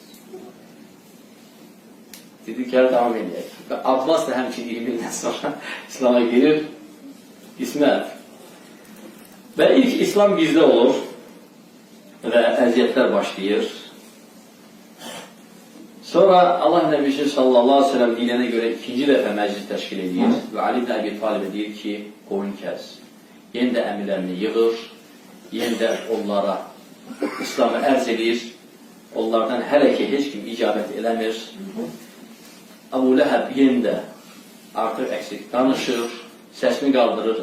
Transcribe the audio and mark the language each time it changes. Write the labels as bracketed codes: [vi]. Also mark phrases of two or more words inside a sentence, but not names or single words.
[az] Dedi, gəl davam edək. Və Abbas da həmçin 20 ildən sonra İslam'a gelir. İsmət. Və ilk İslam gizli olur və əziyyətlər başlayır. Sonra Allah Nəbisi [ar] صلى الله عليه وسلم [tr] dinine göre [az] ikinci dəfə məclis təşkil edir və Ali ibn Əbi Talibə deyir ki, qoyun kəs. Yenə də əmirlərini yığır, yenə də onlara İslamı ərz edir. Onlardan hələ ki heç kim icabət eləmir. Abu Ləhəb yenə də artıq əksik danışır, səsini qaldırır.